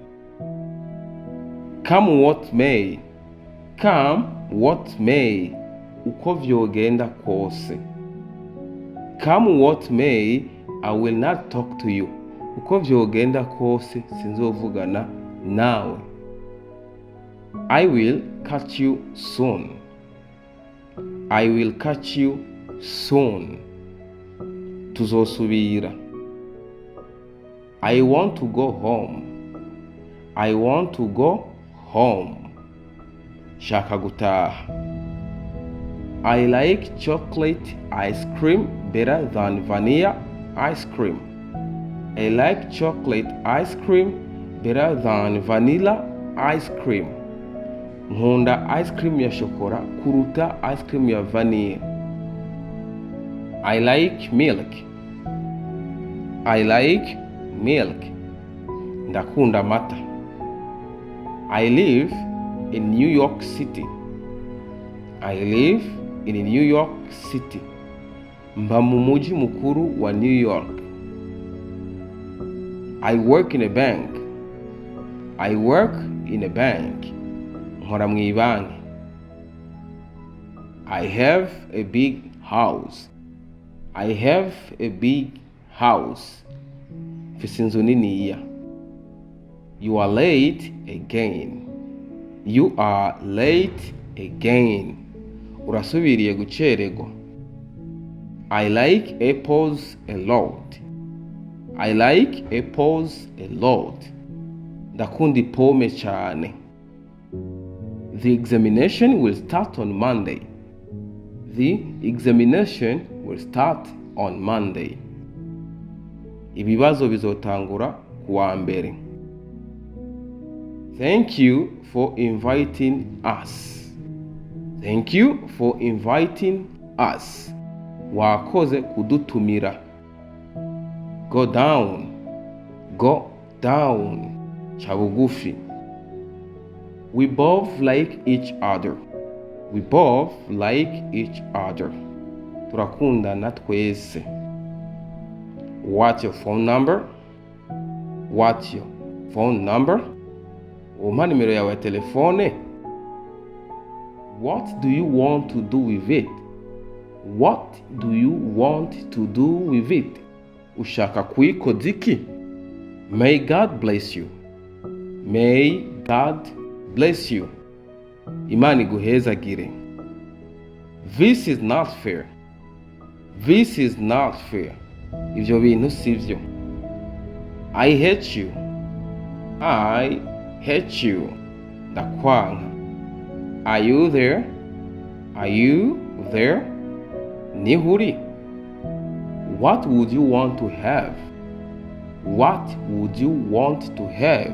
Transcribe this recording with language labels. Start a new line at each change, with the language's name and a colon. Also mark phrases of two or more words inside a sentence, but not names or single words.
English: Come what may. Come what may.
Rundi: Uko vyogenda kose.
English: Come what may, I will not talk to you.
Rundi: Uko vyogenda kose sinzovugana nawe.
English: I will catch you soon. I will catch you soon. Tuzosubira. I want to go home. I want to go home.
Rundi: Shaka gutaha.
English: I like chocolate ice cream better than vanilla ice cream. I like chocolate ice cream better than vanilla ice cream.
Rundi: Nkunda
English: ice cream
Rundi: ya shokora kuruta
English: ice cream
Rundi: ya vanilla.
English: I like milk. I like milk.
Rundi: Ndakunda mata.
English: I live in New York City. I live in New York City.
Rundi: Mba mu muji mukuru wa New York.
English: I work in a bank. I work in a bank.
Rundi: Nkora mu ibanki.
English: I have a big house. I have a big house.
Rundi: Mfise inzu niniya.
English: You are late again. You are late again.
Rundi: Urasubiriye gucererwa.
English: I like apples a lot. I like apples a lot.
Rundi: Ndakunda pome cyane.
English: The examination will start on Monday. The examination will start on Monday.
Rundi: Ibibazo bizotangura kuwa mbere.
English: Thank you for inviting us. Thank you for inviting us.
Rundi: Wakoze kudutumira.
English: Go down. Go down. Chabugufi. We both like each other. We both like each other.
Rundi: Turakundana twese.
English: What's your phone number? What's your phone number?
Rundi: Umpa nimero yawe ya telefone.
English: What do you want to do with it? What do you want to do with it?
Rundi: Ushaka kuyikoza iki?
English: May God bless you. May God bless you.
Rundi: Imana iguhezagire.
English: This is not fair. This is not fair.
Rundi: Ibyo bintu sivyo.
English: I hate you. I hate you. Ndakwanga. Are you there? Are you there? Nihuri. What would you want to have? What would you want to have?